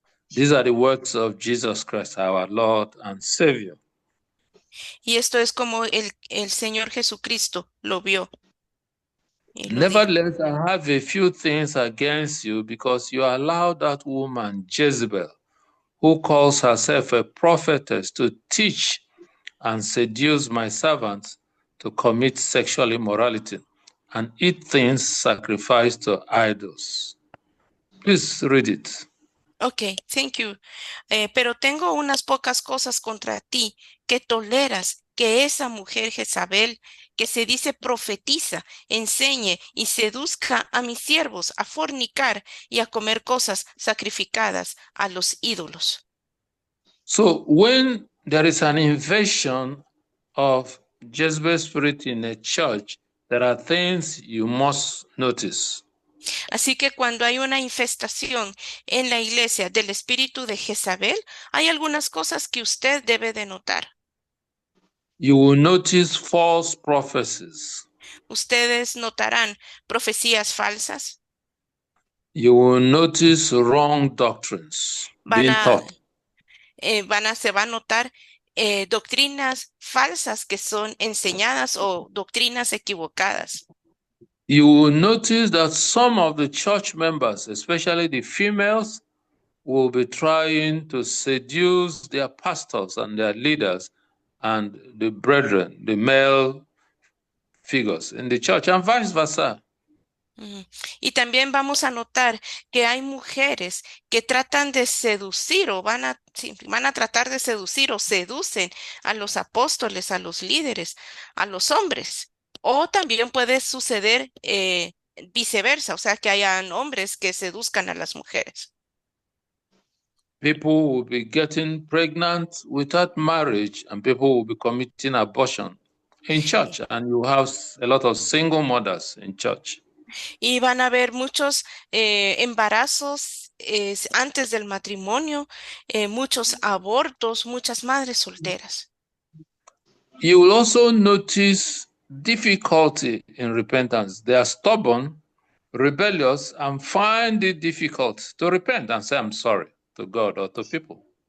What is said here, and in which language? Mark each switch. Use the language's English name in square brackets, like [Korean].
[English] These are the words of Jesus Christ, our Lord and Savior. [Spanish] Y esto es como el Señor Jesucristo lo vio. [English] Nevertheless, I have a few things against you because you allowed that woman Jezebel, who calls herself a prophetess, to teach and seduce my servants to commit sexual immorality and eat things sacrificed to idols. Please read it. Ok, thank you. [Spanish] Pero tengo unas pocas cosas contra ti que toleras que esa mujer Jezabel, que se dice profetiza, enseñe y seduzca a mis siervos a fornicar y a comer cosas sacrificadas a los ídolos. [English] So when there is an invasion of Jezebel's spirit in a church, there are things you must notice. [Spanish] Así que cuando hay una infestación en la iglesia del espíritu de Jezabel, hay algunas cosas que usted debe de notar. [English] You will notice false prophecies. [Spanish] Ustedes notarán profecías falsas. [English] You will notice wrong doctrines being taught. [Spanish] Se va a notar doctrinas falsas que son enseñadas o doctrinas equivocadas. [English] You will notice that some of the church members, especially the females, will be trying to seduce their pastors and their leaders and the brethren, the male figures in the church, and vice versa. [Spanish] Y también vamos a notar que hay mujeres que tratan de seducir o sí, van a tratar de seducir o seducen a los apóstoles, a los líderes, a los hombres. O también puede suceder viceversa, o sea, que hayan hombres que seduzcan a las mujeres. [English] People will be getting pregnant without marriage, and people will be committing abortion in church, and you have a lot of single mothers in church. [Spanish] Y van a haber muchos embarazos antes del matrimonio, muchos abortos, muchas madres solteras. [English] You will also notice difficulty in repentance. They are stubborn, rebellious, and find it difficult to repent and say, I'm sorry to God or to people.